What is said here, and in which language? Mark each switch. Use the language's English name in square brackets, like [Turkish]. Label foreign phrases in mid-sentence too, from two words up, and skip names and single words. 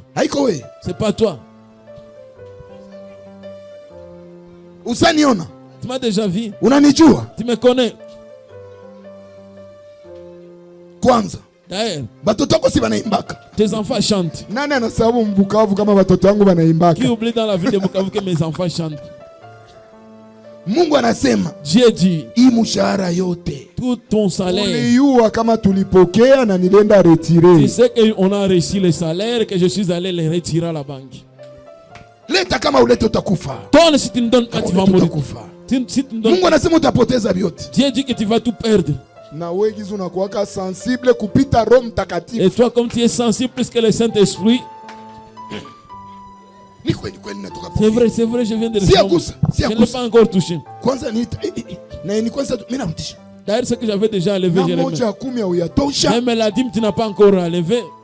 [French] C'est pas toi. Tu m'as déjà vu. Tu me connais. D'ailleurs, tes enfants chantent. Qui oublie dans la ville de Bukavu que mes enfants chantent? [Swahili] Mungu anasema [French] Dieu dit [Swahili] hii mshahara yote [French] tout ton salaire. [Swahili] Uliyua kama tulipokea na nilienda retirer. [French] Tu sais qu'on a reçu le salaire que je suis allé les retirer à la banque. [Swahili] Leta kama ulete utakufa. [French] Donne si tu ne donnes pas tu vas mourir. Si tu ne donnes [Swahili] Mungu anasema utapoteza vyote. [French] Dieu dit que tu vas tout perdre. [Swahili] Na wewe gizo unakuwa sensible kupita Roho Mtakatifu. [French] Et toi comme tu es sensible plus que le Saint-Esprit. C'est vrai, je viens de le faire. Je ne l'ai pas encore touché. D'ailleurs, ce que j'avais déjà enlevé, je l'ai. Même la dîme, tu n'as pas encore enlevé.